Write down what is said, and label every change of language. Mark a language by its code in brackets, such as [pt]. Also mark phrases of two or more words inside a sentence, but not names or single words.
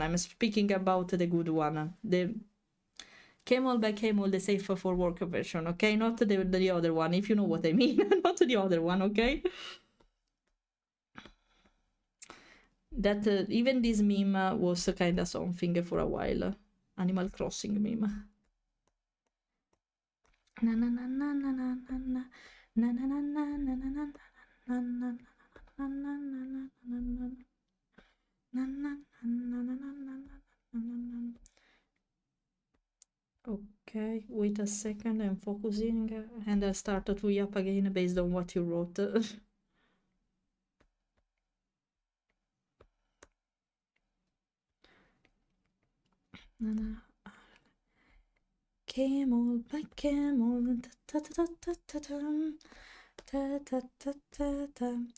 [en] I'm speaking about the good one. The Camel by Camel, the safe for work version, okay? Not the other one, if you know what I mean. Not the other one, okay? That even this meme was kind of something for a while. Animal Crossing meme. Na na na na na na na na na na na na na. Okay, wait a second, I'm focusing and I'll start to yap again based on what you wrote. Camel by camel, ta ta ta ta ta ta ta ta ta ta.